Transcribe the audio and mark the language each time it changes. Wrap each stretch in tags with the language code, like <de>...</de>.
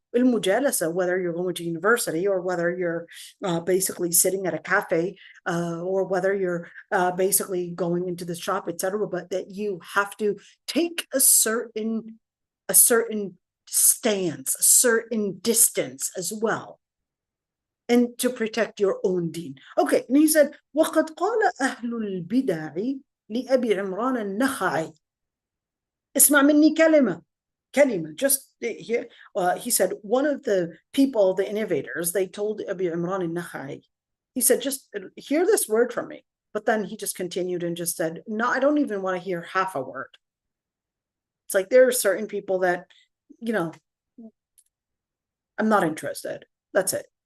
<en>Al-mujalasa, whether you're going to university, or whether you're basically sitting at a cafe, or whether you're basically going into the shop, etc., but that you have to take a certain stance, a certain distance as well, and to protect your own deen. Okay, and he said,</en> <ar>وَقَدْ قَالَ أَهْلُ الْبِدَعِ لِأَبِي عِمْرَانَ النَّخَعِي. اسمع مني كلمة,</ar> <en>just here. He said, one of the people, the innovators, they told Abu Imran al-Nakhai, he said, just hear this word from me. But then he just continued and just said, no, I don't even want to hear half a word. It's like, there are certain people that, I'm not interested. That's it.</en>